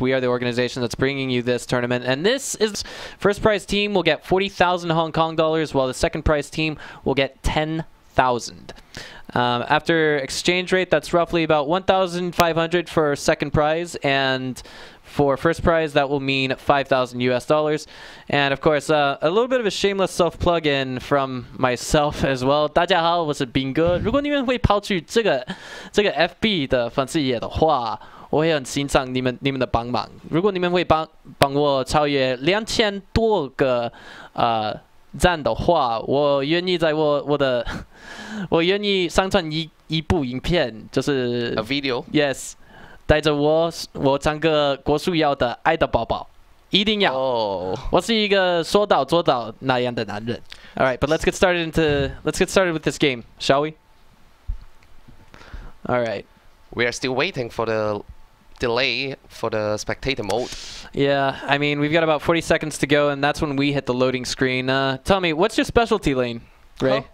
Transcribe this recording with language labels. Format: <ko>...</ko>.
<en>We are the organization that's bringing you this tournament. And this is first prize team will get 40,000 Hong Kong dollars, while the second prize team will get 10,000. After exchange rate, that's roughly about 1,500 for second prize, and for first prize, that will mean 5,000 US dollars. And of course, a little bit of a shameless self-plug-in from myself as well.</en> <zh>大家好，我是斌哥。如果你们会跑去这个 FB 的粉丝页的话，我会很欣赏你们的帮忙。如果你们会帮我超越2000多个赞的话，我愿意在我愿意上传一部影片，就是</zh> <en>A video. Yes.</en> <zh>带着我唱个郭书瑶的《爱的宝宝》，一定要。我是一个说到做到那样的男人。</zh> <en>All right, but let's get started with this game, shall we? All right. We are still waiting for the delay for the spectator mode. Yeah, I mean, we've got about 40 seconds to go, and that's when we hit the loading screen. Tell me, what's your specialty lane, Ray?</en>